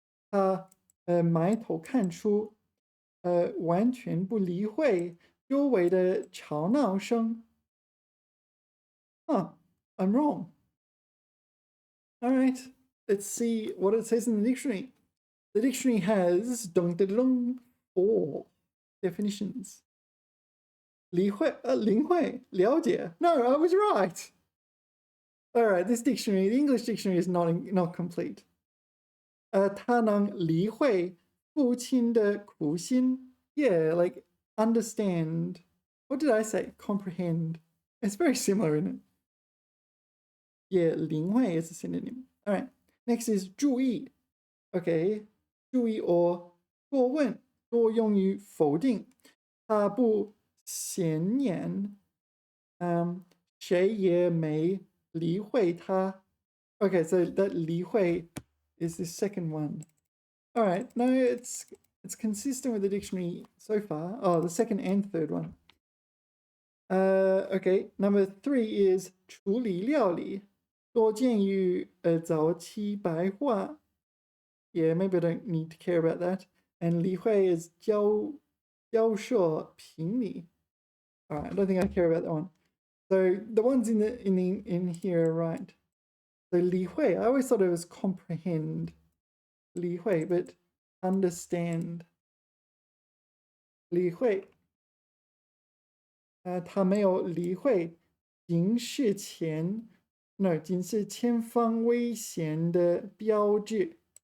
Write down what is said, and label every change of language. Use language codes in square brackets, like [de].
[zh] 他埋头看书，完全不理会周围的吵闹声。 [en] Huh, I'm wrong. All right, let's see what it says in the dictionary. The dictionary has 4 definitions. [zh] 理会, 领会, 了解. [en] No, I was right. All right, this dictionary, the English dictionary is not complete. [zh] 他能理会父亲的苦心. [en] Yeah, like understand. What did I say? Comprehend. It's very similar, isn't it? Yeah, 领会 is a synonym. All right, next is 注意. [zh] Okay, 注意 or 多问, 多用于否定. 他不显眼, 谁也没理会他. [en] Okay, so that 理会 is the second one. All right, no, it's consistent with the dictionary so far. Oh, the second and third one. Okay, number 3 is 处理料理. [zh] 多见于早期白话. [en] Yeah, maybe I don't need to care about that. And 理会 is 教授评理. All right, I don't think I care about that one. So the ones in here are right. So 理会, I always thought it was comprehend. 理会, but understand. [zh] 理会. 他没有理会警示前 No, 警示前方危险的标志.